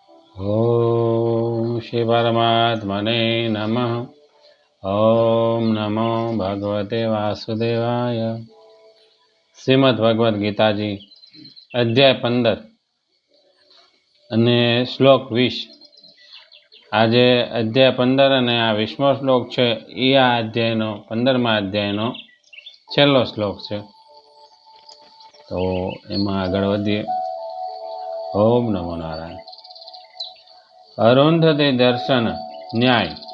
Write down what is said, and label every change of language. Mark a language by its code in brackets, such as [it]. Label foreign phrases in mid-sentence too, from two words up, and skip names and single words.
[sa] ओम श्री परमात्मने नमः। ओम नमो भगवते वासुदेवाय। [gu] श्रीमद् भगवद गीताजी अध्याय 15 અને શ્લોક 20। આજે અધ્યાય 15 અને આ 20મો શ્લોક છે એ આ અધ્યાયનો 15મા અધ્યાયનો છેલ્લો શ્લોક છે। તો એમાં આગળ વધીએ। [sa] ઓમ નમો નારાયણ। [gu] અરુંધતી દર્શન ન્યાય।